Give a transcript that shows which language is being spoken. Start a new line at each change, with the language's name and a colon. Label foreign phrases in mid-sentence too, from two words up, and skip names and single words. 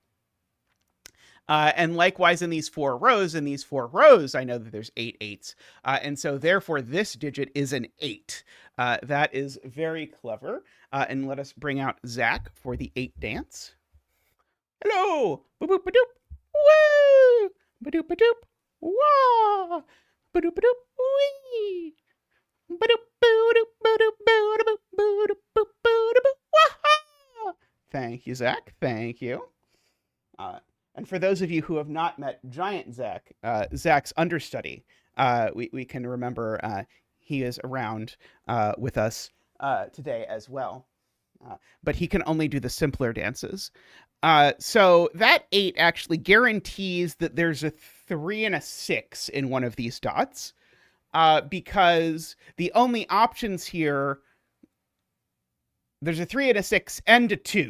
English: And likewise in these 4 rows, I know that there's 8 8s. And so therefore this digit is an 8. That is very clever. And let us bring out Zach for the 8 dance. Hello! Boop boop ba-doop! Woo! Ba-doop ba-doop! Wah! Ba-doop ba-doop! Wee! Ba-doop ba-doop ba-doop ba-doop ba-doop ba-doop wah! Thank you, Zach. Thank you. And for those of you who have not met Giant Zach, Zach's understudy, we can remember he is around with us today as well. But he can only do the simpler dances. So that 8 actually guarantees that there's a 3 and a 6 in one of these dots, because the only options here, there's a 3 and a 6 and a 2.